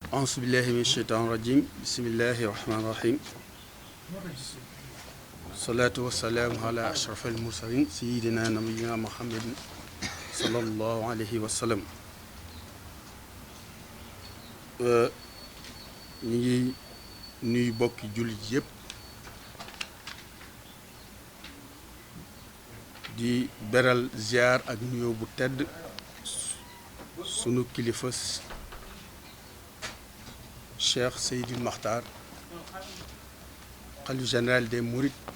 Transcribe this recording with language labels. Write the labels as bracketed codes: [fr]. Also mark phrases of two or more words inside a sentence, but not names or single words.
[ar] أعوذ بالله من الشيطان الرجيم بسم الله الرحمن الرحيم الصلاة والسلام على أشرف المرسلين سيدنا نبينا محمد صلى الله عليه وسلم [wo] ñi ngi nuyu bokki jullit yépp di beral ziar ak nuyoo bu tedd sunu kilifa Cheikh Seydi Makhtar xalif [fr] général des Mourides